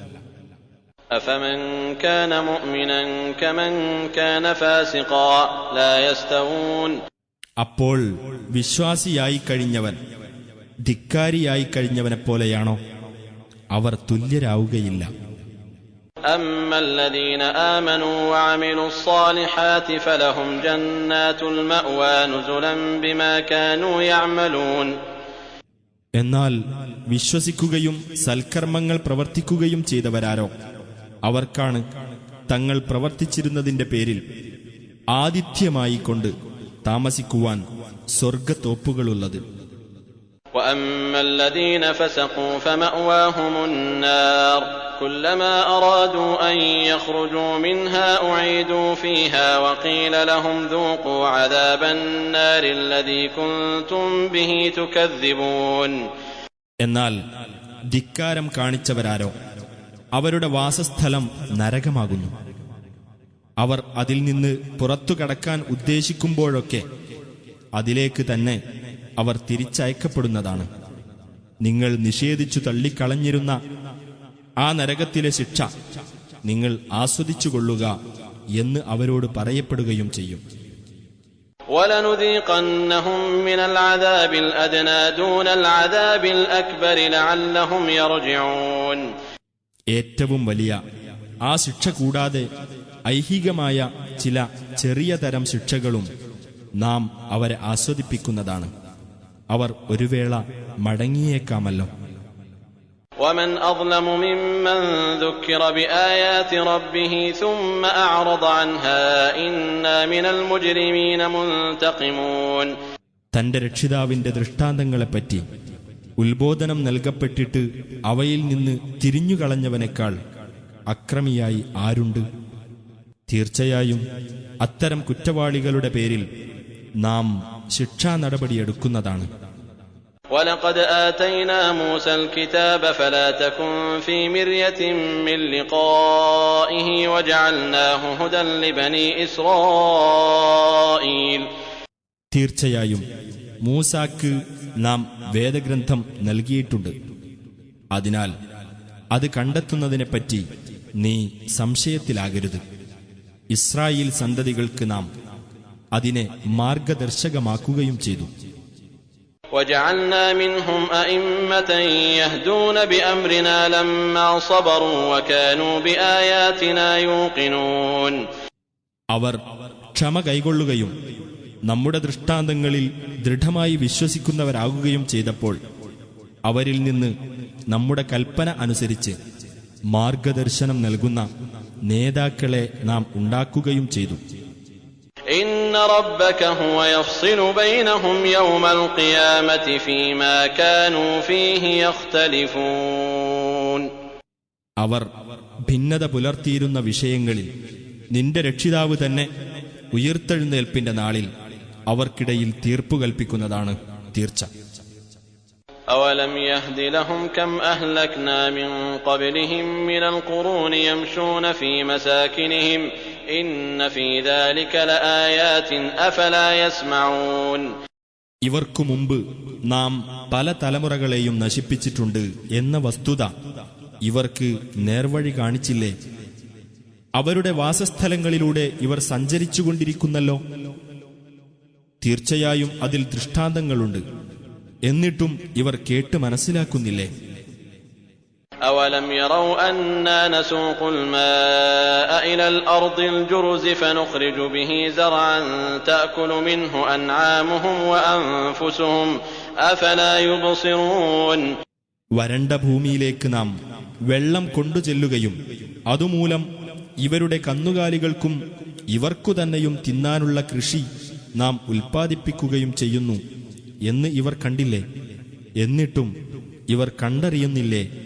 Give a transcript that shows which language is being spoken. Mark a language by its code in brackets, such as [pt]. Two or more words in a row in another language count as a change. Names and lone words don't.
[ar] أفمن كان مؤمنا كمن كان فاسقا لا يستوون. [ml] അപ്പോൾ വിശ്വാസിയായി കഴിഞ്ഞവൻ ധിക്കാരിയായി കഴിഞ്ഞവനെപ്പോലെയാണോ? അവർ തുല്യരാവുകയില്ല. [ar] أما الذين آمنوا وعملوا الصالحات فلهم جنات المأوى نزلا بما كانوا يعملون. [ml] എന്നാൽ വിശ്വസിക്കുകയും സൽക്കർമ്മങ്ങൾ പ്രവർത്തിക്കുകയും ചെയ്തവരാരോ അവർക്കാണ് തങ്ങൾ പ്രവർത്തിച്ചിരുന്നതിന്റെ പേരിൽ ആതിഥ്യമായി കൊണ്ട് താമസിക്കുവാൻ സ്വർഗത്തോപ്പുകളുള്ളത്. [ar] وأما الذين فسقوا فمأواهم النار كلما أرادوا أن يخرجوا منها أعيدوا فيها وقيل لهم ذوقوا عذاب النار الذي كنتم به تكذبون. [ml] എന്നാൽ ധിക്കാരം കാണിച്ചവരാരോ അവരുടെ വാസസ്ഥലം നരകമാകുന്നു. അവർ അതിൽ നിന്ന് പുറത്തു കടക്കാൻ ഉദ്ദേശിക്കുമ്പോഴൊക്കെ അതിലേക്ക് തന്നെ അവർ തിരിച്ചയക്കപ്പെടുന്നതാണ്. നിങ്ങൾ നിഷേധിച്ചു തള്ളിക്കളഞ്ഞിരുന്ന ആ നരകത്തിലെ ശിക്ഷ നിങ്ങൾ ആസ്വദിച്ചുകൊള്ളുക എന്ന് അവരോട് പറയപ്പെടുകയും ചെയ്യും. [ar] وَلَنُذِيقَنَّهُم مِّنَ الْعَذَابِ الْأَدْنَىٰ دُونَ الْعَذَابِ الْأَكْبَرِ لَعَلَّهُمْ يَرْجِعُونَ. [ml] ഏറ്റവും വലിയ ആ ശിക്ഷ കൂടാതെ ഐഹികമായ ചില ചെറിയ തരം ശിക്ഷകളും നാം അവരെ ആസ്വദിപ്പിക്കുന്നതാണ്. അവർ ഒരു വേള മടങ്ങിയേക്കാമല്ലോ. [ar] ومن أظلم ممن ذكر بآيات ربه ثم أعرض عنها إنا من المجرمين منتقمون. [ml] തന്റെ രക്ഷിതാവിന്റെ ദൃഷ്ടാന്തങ്ങളെപ്പറ്റി ഉത്ബോധനം നൽകപ്പെട്ടിട്ട് അവയിൽ നിന്ന് തിരിഞ്ഞുകളഞ്ഞവനേക്കാൾ അക്രമിയായി ആരുണ്ട്? തീർച്ചയായും അത്തരം കുറ്റവാളികളുടെ പേരിൽ നാം ശിക്ഷാ നടപടിയെടുക്കുന്നതാണ്. [ar] وَلَقَدْ آتَيْنَا مُوسَى الْكِتَابَ فَلَا تَكُنْ فِي مِرْيَةٍ مِّن لِّقَائِهِ وَجَعَلْنَاهُ هُدًى لِّبَنِي إِسْرَائِيلَ. [ml] തീർച്ചയായും മൂസാക്ക് നാം വേദഗ്രന്ഥം നൽകിയിട്ടുണ്ട്. അതിനാൽ അത് കണ്ടെത്തുന്നതിനെപ്പറ്റി നീ സംശയത്തിലാകരുത്. ഇസ്രായേൽ സന്തതികൾക്ക് നാം അതിനെ മാർഗദർശകമാക്കുകയും ചെയ്തു. [ar] وَجَعَلْنَا مِنْهُمْ أَئِمَّةً يَهْدُونَ بِأَمْرِنَا لَمَّا صَبَرُوا وَكَانُوا بِآيَاتِنَا يُوقِنُونَ. [ml] അവർ ക്ഷമ കൈക്കൊള്ളുകയും നമ്മുടെ ദൃഷ്ടാന്തങ്ങളിൽ ദൃഢമായി വിശ്വസിക്കുന്നവരാകുകയും ചെയ്തപ്പോൾ അവരിൽ നിന്ന് നമ്മുടെ കൽപ്പന അനുസരിച്ച് മാർഗദർശനം നൽകുന്ന നേതാക്കളെ നാം ഉണ്ടാക്കുകയും ചെയ്തു. [ar] إن ربك هو يفصل بينهم يوم القيامة فيما كانوا فيه يختلفون. [ml] അവർ ഭിന്നത പുലർത്തിയിരുന്ന വിഷയങ്ങളിൽ നിന്റെ രക്ഷിതാവ് തന്നെ ഉയിർത്തെഴുന്നേൽപ്പിന്റെ നാളിൽ അവർക്കിടയിൽ തീർപ്പു കൽപ്പിക്കുന്നതാണ് തീർച്ച. [ar] أولم يهد لهم كم أهلكنا من قبلهم من القرون يمشون في مساكنهم إن في ذلك لآيات أفلا يسمعون. [ml] ഇവർക്കു മുമ്പ് നാം പല തലമുറകളെയും നശിപ്പിച്ചിട്ടുണ്ട് എന്ന വസ്തുത ഇവർക്ക് നേർവഴി കാണിച്ചില്ലേ? അവരുടെ വാസസ്ഥലങ്ങളിലൂടെ ഇവർ സഞ്ചരിച്ചുകൊണ്ടിരിക്കുന്നല്ലോ. തീർച്ചയായും അതിൽ ദൃഷ്ടാന്തങ്ങളുണ്ട്. എന്നിട്ടും ഇവർ കേട്ട് മനസ്സിലാക്കുന്നില്ലേ? [ar] أولم يروا أنا نسوق الماء إلى الأرض الجرز فنخرج به زرعا تأكل منه أنعامهم وأنفسهم أفلا يبصرون. [ml] വരണ്ട ഭൂമിയിലേക്ക് നാം വെള്ളം കൊണ്ടുചെല്ലുകയും അതുമൂലം ഇവരുടെ കന്നുകാലികൾക്കും ഇവർക്കു തന്നെയും തിന്നാനുള്ള കൃഷി നാം ഉൽപ്പാദിപ്പിക്കുകയും ചെയ്യുന്നു എന്ന് ഇവർ കണ്ടില്ലേ? എന്നിട്ടും ഇവർ കണ്ടറിയുന്നില്ലേ?